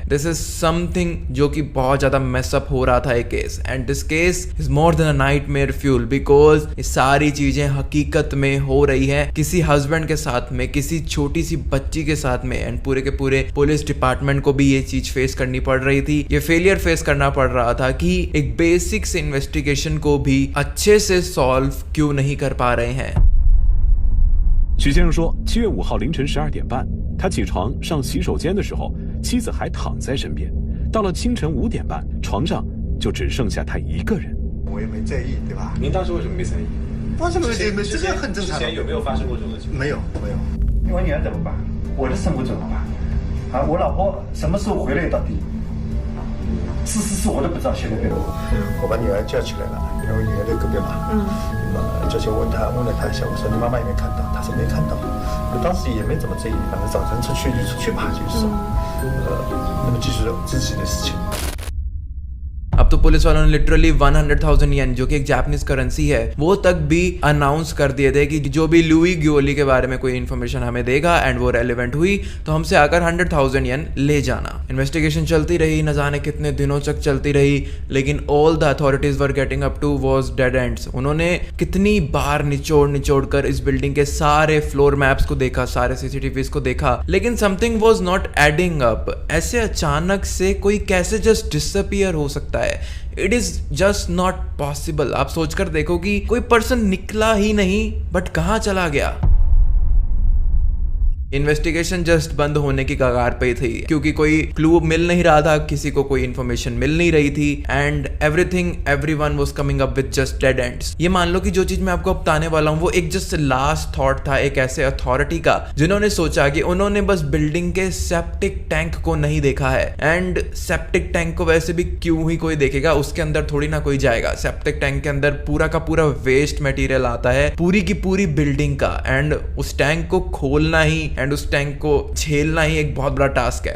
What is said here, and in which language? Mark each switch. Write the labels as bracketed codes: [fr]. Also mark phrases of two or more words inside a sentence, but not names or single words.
[en] this is something [hi] जो कि बहुत ज्यादा मेसअप हो रहा था एक केस, [en] and this case is more than a nightmare fuel, [hi] बिकॉज ये सारी चीजें हकीकत में हो रही है किसी हस्बैंड के साथ में, किसी छोटी सी बच्ची के साथ में, एंड पूरे के पूरे [en] police department [hi] को भी ये चीज फेस करनी पड़ रही थी, ये [en] failure face [hi] करना पड़ रहा था कि एक बेसिक से इन्वेस्टिगेशन को भी अच्छे से सॉल्व क्यों नहीं कर पा रहे हैं। [zh] 许先生说，7月5号凌晨12点半，他起床上洗手间的时候，妻子还躺在身边。到了清晨5点半，床上就只剩下他一个人。我也没在意，对吧？您当时为什么没在意？为什么没？这个很正常。之前有没有发生过这种情况？没有，没有。我女儿怎么办？我的生活怎么办？啊，我老婆什么时候回来到底？是我都不知道，现在对我。我把女儿叫起来了，因为我女儿在隔壁嘛。叫起问了她一下，我说你妈妈有没有看到？她说没看到。我当时也没怎么在意，反正早晨出去就出去吧，就是说，那么继续自己的事情。 [hi] अब तो पुलिस वालों ने लिटरली 100,000 येन जो कि एक [en] Japanese currency [hi] है वो तक भी अनाउंस कर दिए थे कि जो भी लुई गुओली के बारे में कोई इन्फॉर्मेशन हमें देगा एंड वो रेलेवेंट हुई तो हमसे आकर 100,000 येन ले जाना। इन्वेस्टिगेशन चलती रही, न जाने कितने दिनों तक चलती रही, लेकिन [en] all the authorities were getting up to was dead ends. [hi] उन्होंने कितनी बार निचोड़ कर इस बिल्डिंग के सारे [en] floor maps [hi] को देखा, सारे सीसीटीवीज को देखा, लेकिन [en] something was not adding up. [hi] ऐसे अचानक से कोई कैसे [en] just disappear [hi] हो सकता है? [en] It is just not possible. [hi] आप सोचकर देखो कि कोई पर्सन निकला ही नहीं बट कहां चला गया। इन्वेस्टिगेशन जस्ट बंद होने की कगार पे थी क्योंकि कोई क्लू मिल नहीं रहा था, किसी को कोई इन्फॉर्मेशन मिल नहीं रही थी [en] and everyone was coming up with just dead ends. [hi] ये मान लो कि जो चीज मैं आपको बताने वाला हूँ वो एक [en] just last thought [hi] था एक ऐसे अथॉरिटी का जिन्होंने सोचा कि उन्होंने बस बिल्डिंग के [en] septic tank [hi] को नहीं देखा है। [en] and septic tank [hi] को वैसे भी क्यों ही कोई देखेगा, उसके अंदर थोड़ी ना कोई जाएगा। [en] septic tank [hi] के अंदर पूरा का पूरा [en] waste material [hi] आता है पूरी की पूरी बिल्डिंग का, एंड उस टैंक को खोलना ही एंड उस टैंक को झेलना ही एक बहुत बड़ा टास्क है।